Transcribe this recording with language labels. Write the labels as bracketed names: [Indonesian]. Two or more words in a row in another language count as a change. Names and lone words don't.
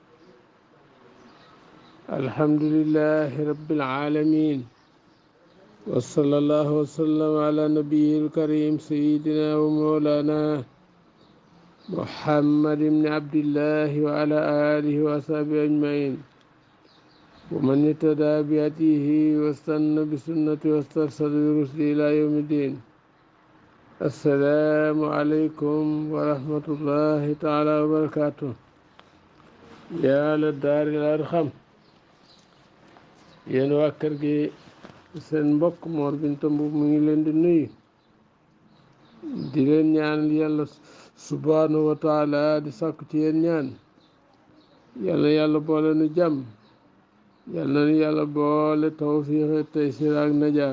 [Arabic] الحمد لله رب العالمين، وصلى الله وسلم على نبيه الكريم سيدنا ومولانا محمد بن عبد الله وعلى آله وصحبه أجمعين، ومن اهتدى بهديه واستنى بسنته واسترشد برشده إلى يوم الدين. السلام عليكم ورحمة الله تعالى وبركاته. يا للدار الأرحم، [Wolof] yéen waa kër gi seen mbokk Mor Binta Mbuub mu ngi leen di nuyu di leen ñaanal yàlla [Arabic] سبحانه وتعالى, [Wolof] di sàkku ci yéen ñaan yàlla yàlla boole nu jàmm, yàlla na yàlla boole tawfiix taysir ak najaa.